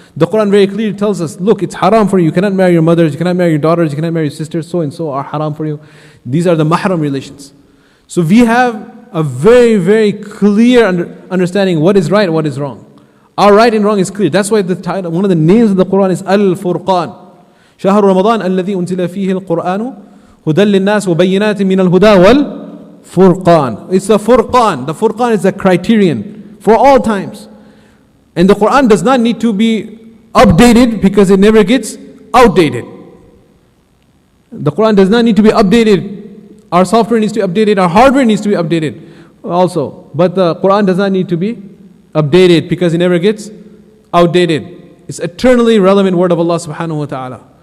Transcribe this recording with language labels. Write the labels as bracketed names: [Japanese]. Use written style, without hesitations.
[English] The Quran very clearly tells us, look, it's haram for you. You cannot marry your mothers, you cannot marry your daughters, you cannot marry your sisters, so and so are haram for you. These are the mahram relations. So we have a very, very clear understanding what is right and what is wrong. Our right and wrong is clear. That's why the title, one of the names of the Quran is Al-Furqan. [Arabic] شهر رمضان الذي أنزل فيه القرآن هدى للناس وبينات من الهدى والفرقان. [English] It's a furqan. The furqan is a criterion for all times. And the Quran does not need to be updated because it never gets outdated. The Quran does not need to be updated. Our software needs to be updated. Our hardware needs to be updated also. But the Quran does not need to be updated because it never gets outdated. It's eternally relevant word of Allah subhanahu wa ta'ala.